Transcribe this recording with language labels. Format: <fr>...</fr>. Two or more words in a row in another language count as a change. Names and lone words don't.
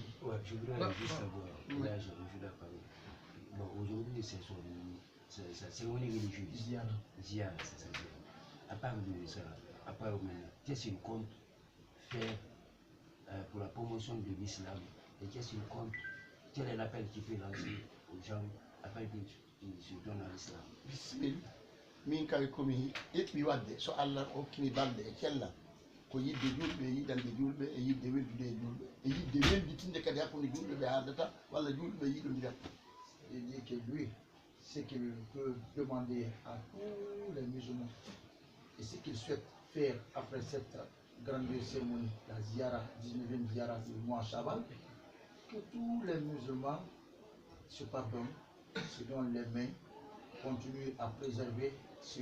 <fr>Ouais, je voudrais juste savoir, là je suis d'accord. Bon, aujourd'hui c'est sa cérémonie religieuse. Ziara, c'est ça. À part de ça, à part maintenant, qu'est-ce qu'il compte faire pour la promotion de l'islam et qu'est-ce qu'il compte, quel est l'appel qu'il peut lancer aux gens afin qu'ils se donnent à l'islam? Bismillah.</fr> <ff>Min kawi komi eɓɓi wadde so allah hokkimi balɗe e cellal ko yidde julɓe e yiɗande julɓe e yidde weldude e julɓe e yidde welditinde kadi hakkude julɓe ɓe haaldata walla julɓe yiɗodirat.</ff> <fr>Il dit que lui, ce qu'il peut demander à tous les musulmans et ce qu'il souhaite faire après cette grande cérémonie, la Ziara, 19e Ziara du mois Chaban, que tous les musulmans se pardonnent, se donnent les mains, continuent à préserver ce</fr>